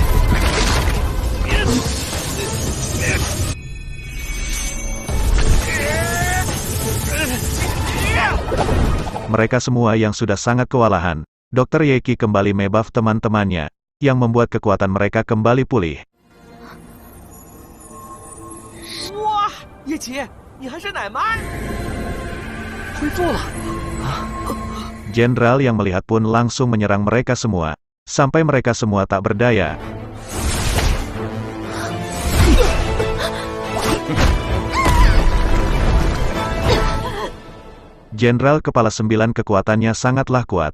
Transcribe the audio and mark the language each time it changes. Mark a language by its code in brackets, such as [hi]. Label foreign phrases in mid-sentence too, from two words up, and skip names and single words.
[id] Mereka semua yang sudah sangat kewalahan. Dr. Yeki kembali mebuff teman-temannya, yang membuat kekuatan mereka kembali pulih. [zh] 叶琪，你还是奶妈？恢复了。 [id] Jenderal yang melihat pun langsung menyerang mereka semua, sampai mereka semua tak berdaya. Jenderal Kepala 9 kekuatannya sangatlah kuat.